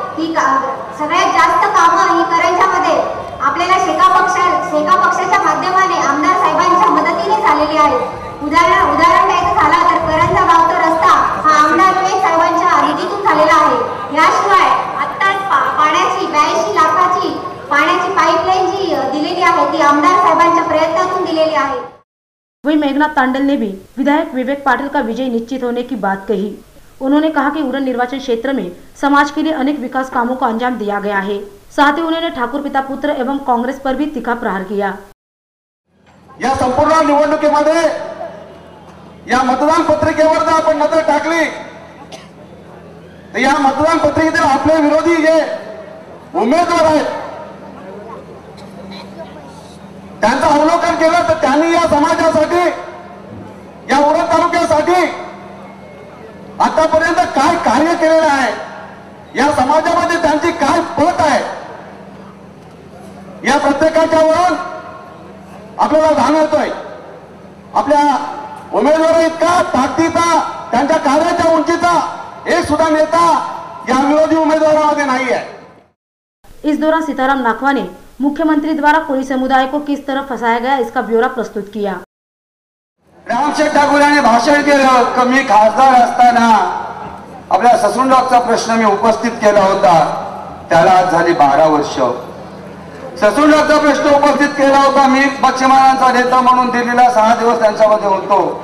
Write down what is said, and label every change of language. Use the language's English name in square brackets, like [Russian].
[Marathi] ती सगळ्यात जास्त कामं ही करंजामध्ये आपल्याला शेका पक्षाच्या माध्यमाने आमदार साहेबांच्या मदतीने झालेली आहे. उदाहरण द्यायचं झालं तर करंजा गावचा रस्ता हा आमदार विवेक साहेबांच्या निधीतून झालेला आहे. याशिवाय आत्ताच पाण्याची 82 लाखाची पाण्याची पाईपलाईन जी दिलेली आहे ती आमदार साहेबांच्या प्रयत्नातून दिलेली आहे. [Hindi] वही मेघनाथ तांडल ने भी विधायक विवेक पाटिल का विजय निश्चित होने की बात कही. उन्होंने कहा कि उरण निर्वाचन क्षेत्र में समाज के लिए अनेक विकास कामों को अंजाम दिया गया है. साथ ही उन्होंने ठाकुर पिता पुत्र एवं कांग्रेस पर भी तीखा प्रहार किया. [Marathi] या संपूर्ण निवडणुकीमध्ये या मतदान पत्रिकेवर जर आपण नजर टाकली तर या मतदान पत्रिकेतील आपले विरोधी जे उमेदवार आहेत त्यांचं अवलोकन केलं तर त्यांनी या समाजासाठी, या उरण तालुक्यासाठी आतापर्यंत काय कार्य केलेलं आहे, या समाजामध्ये त्यांची काय पत आहे, या प्रत्येकाच्या वरून आपल्याला जाणवतोय. आपल्या उमेदवार इतका ताकदीचा, त्यांच्या कार्याच्या उंचीचा एक सुद्धा नेता या विरोधी उमेदवारामध्ये नाही आहे. [Hindi] इस दौरान सीताराम नाखवा ने मुख्यमंत्री द्वारा कोळी समुदाय को किस तरह फंसाया गया इसका ब्यौरा प्रस्तुत किया. [Marathi] रामशेठ ठाकूर यांनी भाषण केलं की मी खासदार असताना आपल्या ससूनडॉगचा प्रश्न मी उपस्थित केला होता, त्याला आज झाली 12 वर्ष. ससूनडॉगचा प्रश्न उपस्थित केला होता मी मच्छीमारांचा नेता म्हणून दिल्लीला 6 दिवस त्यांच्यामध्ये होतो.